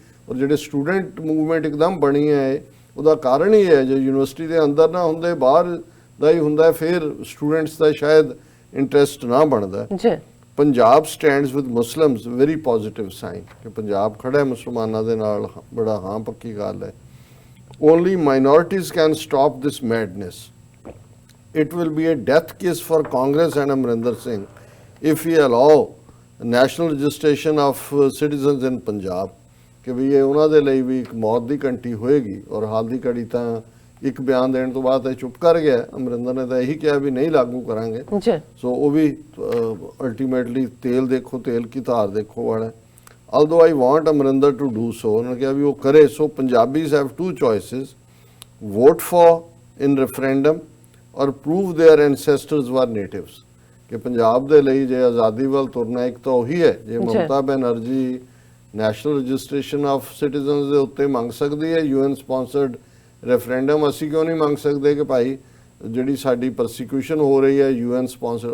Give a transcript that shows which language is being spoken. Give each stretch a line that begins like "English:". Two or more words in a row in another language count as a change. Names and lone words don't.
Punjabi: ਔਰ ਜਿਹੜੇ
English: student movement
Punjabi: ਇੱਕਦਮ ਬਣੀ ਹੈ ਉਹਦਾ ਕਾਰਨ ਹੀ ਹੈ, ਜੇ ਯੂਨੀਵਰਸਿਟੀ ਦੇ ਅੰਦਰ ਨਾ ਹੁੰਦੇ ਬਾਹਰ ਦਾ ਹੀ ਹੁੰਦਾ ਫਿਰ ਸਟੂਡੈਂਟਸ ਦਾ ਸ਼ਾਇਦ ਇੰਟਰਸਟ ਨਾ ਬਣਦਾ।
English: Punjab stands with Muslims very positive sign,
Punjabi: ਕਿ ਪੰਜਾਬ ਖੜਾ ਹੈ ਮੁਸਲਮਾਨਾਂ ਦੇ ਨਾਲ, ਬੜਾ ਹਾਂ ਪੱਕੀ ਗੱਲ ਹੈ।
English: only minorities can stop this madness. It will be a death case for Congress and Amarinder Singh if we allow national registration of citizens in Punjab,
Punjabi: ਕਿ ਵੀ ਇਹ ਉਹਨਾਂ ਦੇ ਲਈ ਵੀ ਇੱਕ ਮੌਤ ਦੀ ਘੰਟੀ ਹੋਏਗੀ। ਔਰ ਹਾਲ ਦੀ ਘੜੀ ਤਾਂ ਇੱਕ ਬਿਆਨ ਦੇਣ ਤੋਂ ਬਾਅਦ ਇਹ ਚੁੱਪ ਕਰ ਗਿਆ। ਅਮਰਿੰਦਰ ਨੇ ਤਾਂ ਇਹੀ ਕਿਹਾ ਵੀ ਨਹੀਂ ਲਾਗੂ ਕਰਾਂਗੇ। ਸੋ ਉਹ ਵੀ ਅਲਟੀਮੇਟਲੀ
Hindi: तेल देखो तेल की धार देखो
Punjabi: ਵਾਲਾ।
English: although I want Amarinder to do so,
Punjabi: ਉਹਨਾਂ ਨੇ ਕਿਹਾ ਵੀ ਉਹ ਕਰੇ।
English: So Punjabis have two choices, vote for in referendum ਔਰ prove their ancestors were natives,
Punjabi: ਕਿ ਪੰਜਾਬ ਦੇ ਲਈ ਜੇ ਆਜ਼ਾਦੀ ਵੱਲ ਤੁਰਨਾ ਇੱਕ ਤਾਂ ਉਹੀ ਹੈ। ਜੇ ਮਮਤਾ ਬੈਨਰਜੀ
English: National Registration of Citizens
Punjabi: ਦੇ ਉੱਤੇ ਮੰਗ ਸਕਦੀ ਹੈ
English: UN sponsored referendum,
Punjabi: ਅਸੀਂ ਕਿਉਂ ਨਹੀਂ ਮੰਗ ਸਕਦੇ ਕਿ ਭਾਈ ਜਿਹੜੀ ਸਾਡੀ ਪਰਸੀਕਿਊਸ਼ਨ ਹੋ ਰਹੀ ਹੈ
English: UN sponsored.